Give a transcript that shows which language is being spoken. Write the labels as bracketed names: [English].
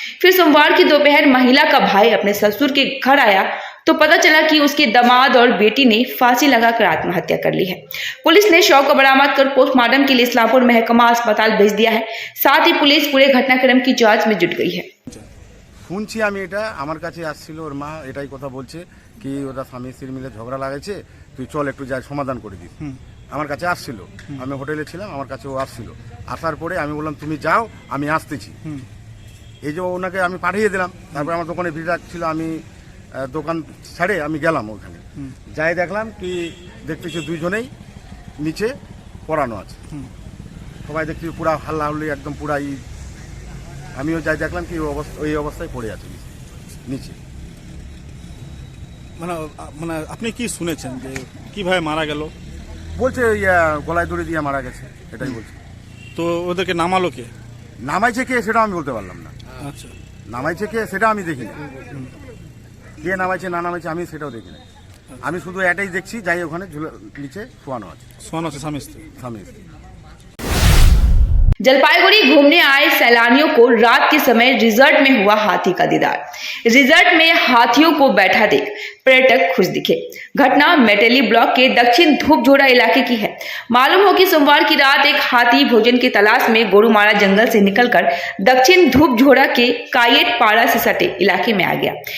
[Hindi] फिर सोमवार की दोपहर महिला का भाई अपने ससुर के घर आया तो पता चला कि उसके दामाद और बेटी ने फांसी लगाकर आत्महत्या कर ली है। पुलिस ने शव को बरामद कर पोस्टमार्टम के लिए इस्लामपुर महकमा अस्पताल भेज दिया है। साथ ही पुलिस पूरे घटनाक्रम की जांच में जुट गई है। [Bangla] শুনছি আমি, এটা আমার কাছে আসছিল, ওর মা এটাই কথা বলছে কি ওরা স্বামী স্ত্রী মিলে ঝগড়া লাগাইছে, তুই চল একটু যাই সমাধান করে দিস। আমার কাছে আসছিল, আমি হোটেলে ছিলাম, আমার কাছে ও আসছিল। আসার পরে আমি বললাম তুমি যাও, আমি আসতেছি। এই যে ওনাকে আমি পাঠিয়ে দিলাম। তারপরে আমার দোকানে ভিড় ছিল, আমি দোকান ছাড়ে আমি গেলাম ওখানে, যাই দেখলাম কি দেখতেছি দুইজনেই নিচে পড়ানো আছে। সবাই দেখছি পুরা হাল্লাহুল্লি, একদম পুরা আমিও যাই দেখলাম কি ওই অবস্থায় পড়ে আছে নিচে। মানে আপনি কি শুনেছেন যে কিভাবে মারা গেল? বলছে গলায় দড়ি দিয়ে মারা গেছে, এটাই বলছে। তো ওদেরকে নামালো কে? নামাইছে কে সেটা আমি বলতে পারলাম না। আচ্ছা, নামাইছে কে সেটা আমি দেখি না, কে নামাইছে না নামাইছে আমি সেটাও দেখি না। আমি শুধু এটাই দেখছি, যাই ওখানে নিচে শোয়ানো আছে স্বামী স্ত্রী। [Hindi] जलपाईगुड़ी घूमने आए सैलानियों को रात के समय रिजॉर्ट में हुआ हाथी का दीदार। रिजॉर्ट में हाथियों को बैठा देख पर्यटक खुश दिखे। घटना मेटेली ब्लॉक के दक्षिण धूपझोड़ा इलाके की है। मालूम हो कि सोमवार की रात एक हाथी भोजन की तलाश में गोरुमारा जंगल से निकलकर दक्षिण धूपझोड़ा के कायेट पाड़ा से सटे इलाके में आ गया।